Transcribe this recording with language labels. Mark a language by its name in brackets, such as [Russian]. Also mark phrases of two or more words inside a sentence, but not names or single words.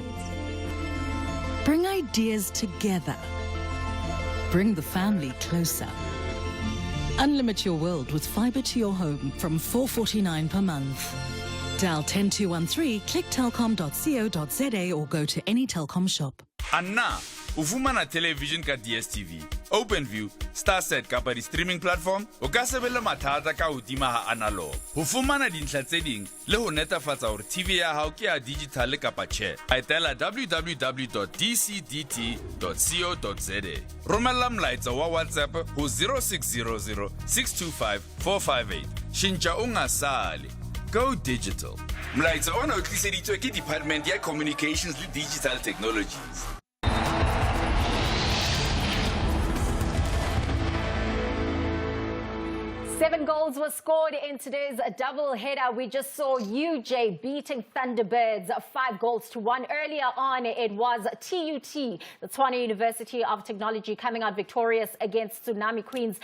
[English] Bring ideas together. Bring the family closer. Unlimit your world with fiber to your home from $4.49 per month. Dial 10213, click telkom.co.za or go to any Telkom shop. [Southern Sotho] Anna, ufumana television ka DSTV, OpenView, StarSat kapa di [English] streaming platform, [Southern Sotho] o ka sebella mathata ka hodima ha analog. Ho fumana dintlha tse ding le ho netefatsa hore TV ya hao ke ya digital kapa tjhe. Etela www.dcdt.co.za. Romela molaetsa wa WhatsApp ho 0600 625 458. [Zulu] Shintsha ungasali. [English] Go digital. [Southern Sotho] Molaetsa ona o tliseditswe ke Department ya Communications le Digital Technologies. [English] 7 goals were scored in today's double header. We just saw UJ beating Thunderbirds 5-1. Earlier on, it was TUT, the Tshwane University of Technology, coming out victorious against Tsunami Queens.